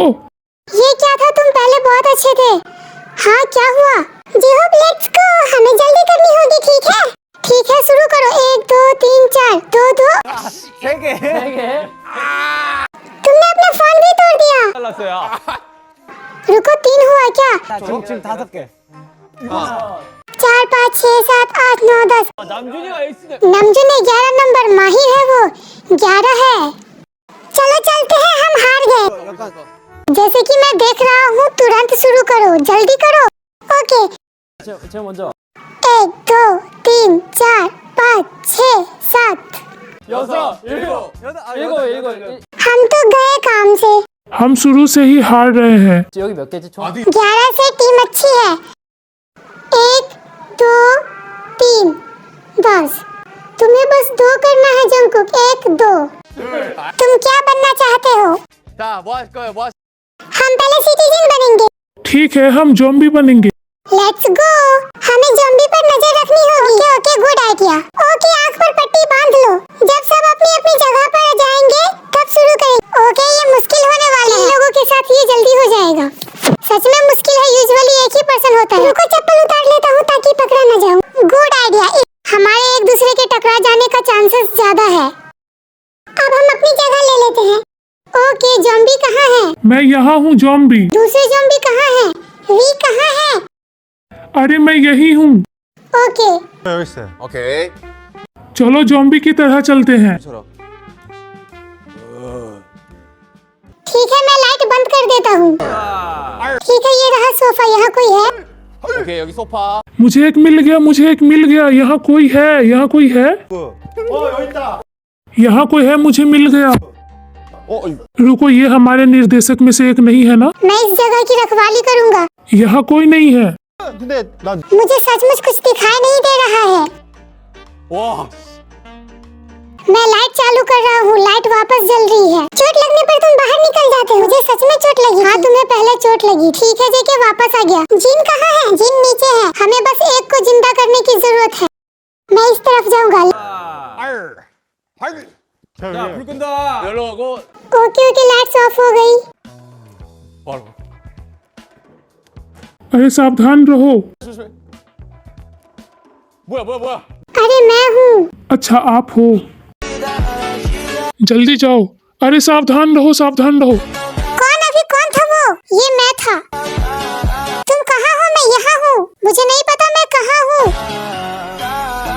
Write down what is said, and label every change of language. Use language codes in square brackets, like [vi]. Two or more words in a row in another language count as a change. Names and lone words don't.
[hi] ये क्या था? तुम पहले बहुत अच्छे थे। हाँ, क्या हुआ? [en] जी होप, let's go. [hi] हमें जल्दी करनी होगी, ठीक है? ठीक है, शुरू करो। 1 2 3 4। 2-2। तुमने अपना फोन भी तोड़ दिया। रुको, 3 हुआ क्या? [ko] 지금 5개. [hi] 4 5 6 7 8 9 10। [ko] 남준이가 에이스네. [hi] नमजू ने 11 नंबर, माहिर है वो, 11 है। चलो चलते हैं, हम हार गए। जैसे कि मैं देख रहा हूँ, तुरंत शुरू करो, जल्दी करो। ओके। [ko] 제가 먼저 [hi] 1 2 3 4 5 6 7। 7 हम तो गए काम से। हम शुरू से ही हार रहे हैं। [ko] 여기 몇 개지 총? [hi] 11 से टीम अच्छी है। 1 2 3 बस। तुम्हें बस 2 करना है जंकुक। 1 2। तुम क्या बनना चाहते हो? [ko] 자, 뭐 할 거예요? 뭐 [hi] हम पहले सिटीजन बनेंगे। ठीक है, हम ज़ॉम्बी बनेंगे। [en] let's go. [hi] हमें ज़ॉम्बी पर नजर रखनी होगी। ओके, [en] good idea. [hi] ओके, आंख पर पट्टी बांध लो। जब सब अपनी अपनी जगह पर जाएंगे, तब शुरू करेंगे। ओके, ये मुश्किल होने वाला है। इन लोगों के साथ ये जल्दी हो जाएगा। सच में मुश्किल है, यूजुअली एक ही पर्सन होता है। रुको, चप्पल उतार लेता हूँ ताकि पकड़ा न जाऊँ। [en] good idea. [hi] हमारे एक दूसरे के टकरा जाने का चांसेस ज्यादा है। अब हम अपनी जगह ले लेते हैं। ओके, ज़ॉम्बी कहाँ है? मैं यहाँ हूँ ज़ॉम्बी। दूसरे ज़ॉम्बी कहाँ है? वी कहाँ है? अरे मैं यही हूँ। ओके। [ko] 여기 있어요. 오케이. [hi] चलो ज़ॉम्बी की तरह चलते हैं। ठीक है, मैं लाइट बंद कर देता हूँ। ठीक है, ये रहा सोफा। यहाँ कोई है? [ko] 오케이, 여기 소파. [hi] मुझे एक मिल गया, मुझे एक मिल गया। यहाँ कोई है, यहाँ कोई है, यहाँ कोई है, मुझे मिल गया। रुको, ये हमारे निर्देशक में से एक नहीं है ना? मैं इस जगह की रखवाली करूँगा। यहाँ कोई नहीं है। [ko] 근데 난 [hi] मुझे सचमुच कुछ दिखाई नहीं दे रहा है। [ko] 와. [hi] मैं लाइट चालू कर रहा हूँ। लाइट वापस जल रही है। चोट लगने पर तुम बाहर निकल जाते हो। मुझे सच में चोट लगी। हाँ, तुम्हें पहले चोट लगी। ठीक है, जेके वापस आ गया। जिन कहाँ है? जिन नीचे है। हमें बस एक को जिंदा करने की जरूरत है। मैं इस तरफ जाऊँगा। [ko] 자, 불 끈다. 열로고. [hi] ओके ओके, [en] lights off [hi] हो गई। [ko] 바로. [hi] अरे सावधान रहो। [ko] 조심해. 뭐야? [hi] अरे मैं हूँ। अच्छा, आप हो। जल्दी जाओ। अरे सावधान रहो, सावधान रहो। कौन था वो? ये मैं था। तुम कहाँ हो? मैं यहाँ हूँ। मुझे नहीं पता मैं कहाँ हूँ।